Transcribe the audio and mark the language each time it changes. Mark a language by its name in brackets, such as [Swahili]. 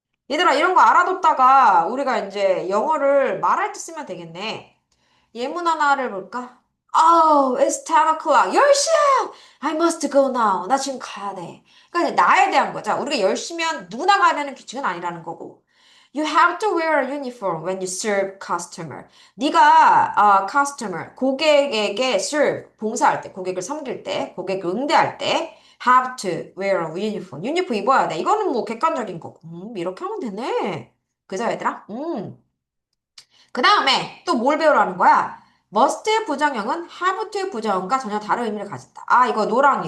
[Korean] 얘들아, 이런 거 알아뒀다가 우리가 이제 영어를 말할 때 쓰면 되겠네. 예문 하나를 볼까? [English] Oh, it's 10 o'clock. [Korean] 10시야! [English] I must go now. [Korean] 나 지금 가야 돼. 그러니까 이제 나에 대한 거죠. 우리가 10시면 누구나 가야 되는 규칙은 아니라는 거고. [English] You have to wear a uniform when you serve customer. [Korean] 네가 customer, 고객에게 serve, 봉사할 때, 고객을 섬길 때, 고객을 응대할 때 [English] have to wear a uniform. [Korean] 유니폼 입어야 돼. 이거는 뭐 객관적인 거고. 이렇게 하면 되네. 그죠, 얘들아? 그 다음에 또 뭘 배우라는 거야? must의 부정형은 have to의 부정형과 전혀 다른 의미를 가진다. 아, 이거 노랑이.